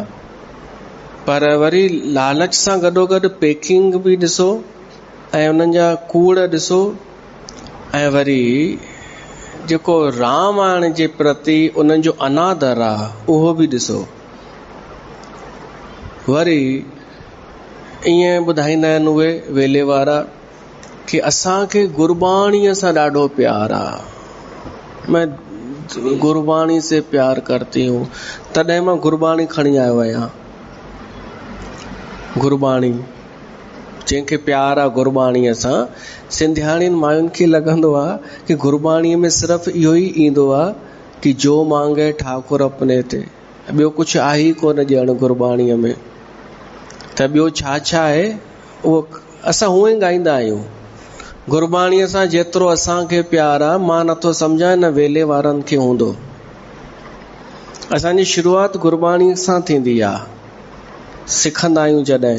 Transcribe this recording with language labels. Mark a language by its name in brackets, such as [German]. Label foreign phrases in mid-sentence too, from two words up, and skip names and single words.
[Sindhi] पर वरी लालच सां गॾोगॾु पैकिंग बि ॾिसो, ऐं उन्हनि जा कूड़ ॾिसो, ऐं वरी जेको रामायण जे प्रति उन्हनि जो अनादर आहे उहो बि ॾिसो। वरी ईअं ॿुधाईंदा आहिनि उहे वेले वारा कि असांखे गुरबाणीअ सां ॾाढो प्यार आहे। [Hindi] मैं गुरबाणी से प्यार करती हूँ, [Sindhi] तॾहिं मां गुरबाणी खणी आयो आहियां। गुरबाणी जंहिंखे प्यार आहे गुरबाणीअ सां, सिंधियाणियुनि मायुनि खे लॻंदो आहे कि गुरबाणीअ में सिर्फ़ु इहो ई ईंदो आहे कि [Punjabi] ਜੋ ਮਾਂਗੇ ਠਾਕੁਰ ਅਪਨੇ ਤੇ, [Sindhi] ॿियो कुझु आहे ई कोन ॼण गुरबाणीअ में। त ॿियो छा छा आहे उहो असां हूअं ई ॻाईंदा आहियूं। गुरबाणीअ सां जेतिरो असांखे प्यार आहे, मां नथो सम्झां न वेले वारनि खे हूंदो। असांजी शुरूआति गुरबाणी सां थींदी आहे, सिखंदा आहियूं जॾहिं।